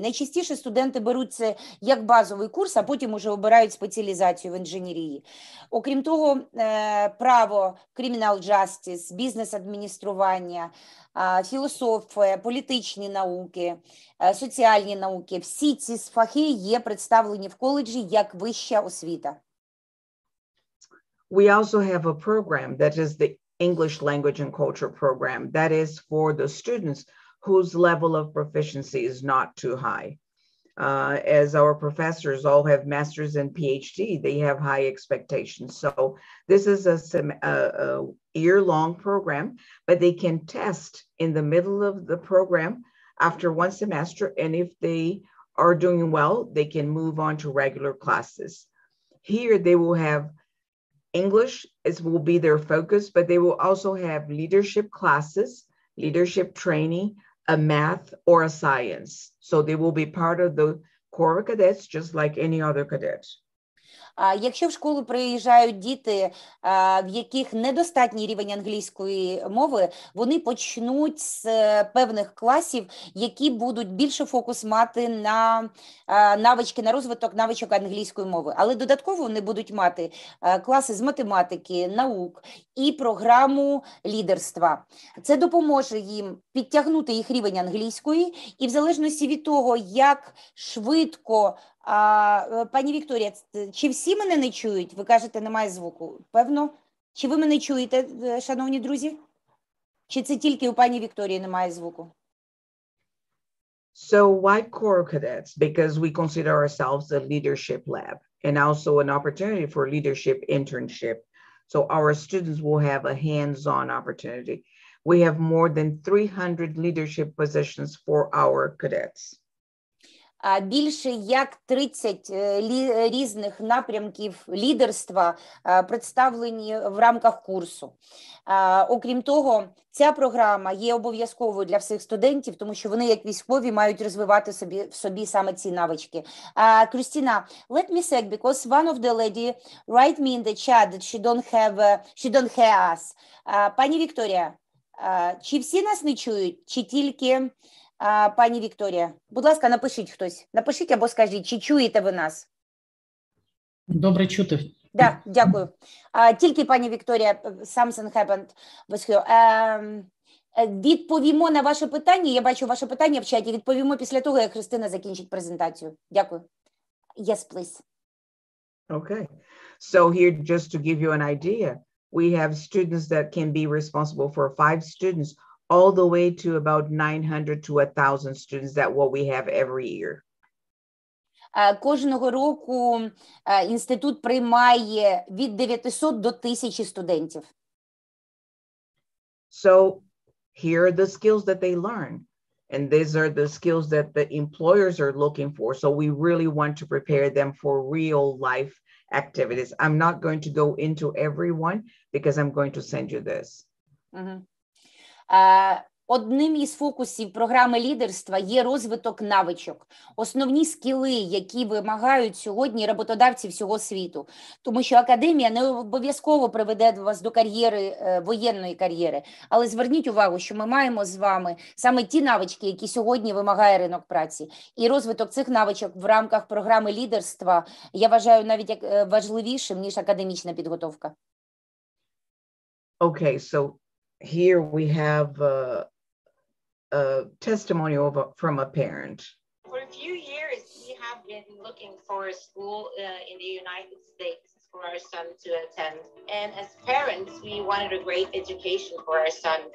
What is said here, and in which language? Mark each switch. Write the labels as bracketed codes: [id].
[uk] Найчастіше студенти беруть це як базовий курс, а потім уже обирають спеціалізацію в інженерії. Окрім того, право, criminal justice, бізнес-адміністрування, філософія, політичні науки, соціальні науки – всі ці фахи є представлені в коледжі як вища освіта. [en] We also have a program that is the English language and culture program. That is for the students whose level of proficiency is not too high. As our professors all have masters and PhD, they have high expectations. So this is a year-long program, but they can test in the middle of the program after one semester. And if they are doing well, they can move on to regular classes. Here they will have English will be their focus, but they will also have leadership classes, leadership training, a math or a science. So they will be part of the Corps of Cadets, just like any other cadet. [uk] Якщо в школу приїжджають діти, в яких недостатній рівень англійської мови, вони почнуть з певних класів, які будуть більше фокус мати на навички, на розвиток навичок англійської мови. Але додатково вони будуть мати класи з математики, наук і програму лідерства. Це допоможе їм підтягнути їх рівень англійської і в залежності від того, як швидко. Пані Вікторія, чи всі мене не чують? Ви кажете, немає звуку. Певно? Чи ви мене чуєте, шановні друзі? Чи це тільки у пані Вікторії немає звуку? [en] So why Corps Cadets? Because we consider ourselves a leadership lab and also an opportunity for leadership internship. So our students will have a hands-on opportunity. We have more than 300 leadership positions for our cadets. [uk] Більше як 30 різних напрямків лідерства представлені в рамках курсу. Окрім того, ця програма є обов'язковою для всіх студентів, тому що вони, як військові, мають розвивати в собі саме ці навички. [en] Christina, let me say, because one of the lady write me in the chat that she don't hear us. [uk] Пані Вікторія, чи всі нас не чують, чи тільки пані Вікторія? Будь ласка, напишіть хтось. Напишіть або скажіть, чи чуєте ви нас? Добре чути. Да, дякую. Тільки пані Вікторія, [en] something happened with her. [uk] Відповімо на ваше питання. Я бачу ваше питання в чаті. Відповімо після того, як Христина закінчить презентацію. Дякую. [en] Yes, please. Okay. So here, just to give you an idea, we have students that can be responsible for 5 students all the way to about 900 to 1,000 students. That what we have every year. [uk] Кожного року інститут приймає від 900 до 1000 студентів. [en] So here are the skills that they learn. And these are the skills that the employers are looking for. So we really want to prepare them for real life activities. I'm not going to go into every one because I'm going to send you this. [uk] Одним із фокусів програми лідерства є розвиток навичок. Основні скіли, які вимагають сьогодні роботодавці всього світу. Тому що академія не обов'язково приведе вас до кар'єри, воєнної кар'єри. Але зверніть увагу, що ми маємо з вами саме ті навички, які сьогодні вимагає ринок праці. І розвиток цих навичок в рамках програми лідерства я вважаю навіть як важливішим, ніж академічна підготовка. [en] Okay, so here we have a testimony from a parent. For a few years, we have been looking for a school in the United States for our son to attend. And as parents, we wanted a great education for our son.